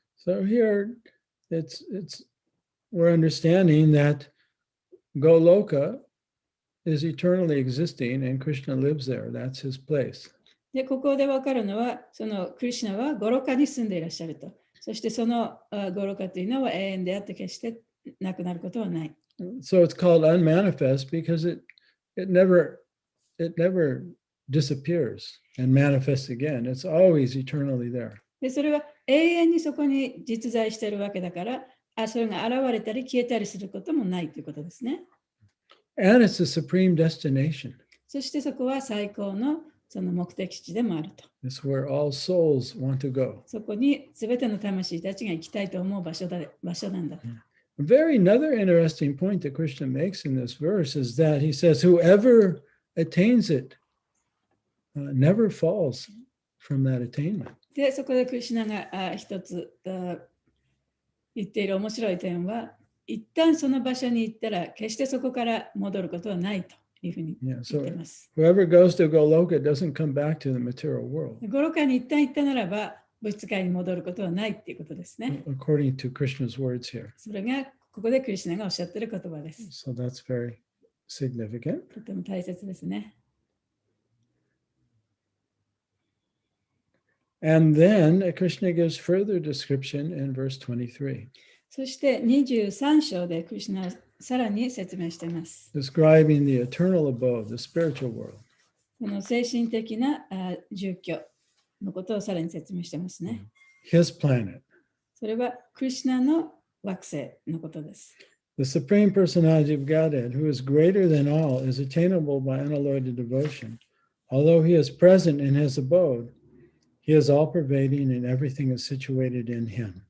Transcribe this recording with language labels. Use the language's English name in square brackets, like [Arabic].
[English] So here we're understanding that Goloka is eternally existing and Krishna lives there. That's his place. [Japanese] で、ここで分かるのは、そのクリシュナはゴロカに住んでいらっしゃると。そしてそのゴロカというのは永遠であって決してなくなることはない。 [English] So it's called unmanifest because it never disappears and manifests again. It's always eternally there. [Japanese] で、それは永遠にそこに実在しているわけだから、それが現れたり消えたりすることもないということですね。 [English] And it's a supreme destination. [Japanese] そしてそこは最高のその目的地でもあると。 [English] It's where all souls want to go. [Japanese] そこに全ての魂たちが行きたいと思う場所なんだと。 [English] Another interesting point that Krishna makes in this verse is that he says, whoever attains it never falls from that attainment. [Japanese] で、そこでクリシュナが一つ言っている面白い点は、一旦その場所に行ったら、決してそこから戻ることはないというふうに言っています。 [English] Whoever goes to Goloka doesn't come back to the material world. [Japanese] ゴロカに一旦行ったならば、物質界に戻ることはないっていうことですね。 [English] According to Krishna's words here. [Japanese] それがここでクリシュナがおっしゃっている言葉です。 [English] So that's very significant. [Japanese] とても大切ですね。 [English] And then Krishna gives further description in verse 23. [Japanese] そして23章でクリシュナはさらに説明しています。 [English] Describing the eternal abode, the spiritual world. [Japanese] この精神的な住居のことをさらに説明していますね。 [English] His planet. [Japanese] それはクリシュナの惑星のことです。 [English] The Supreme Personality of Godhead, who is greater than all, is attainable by unalloyed devotion. Although he is present in his abode, he is all-pervading and everything is situated in him.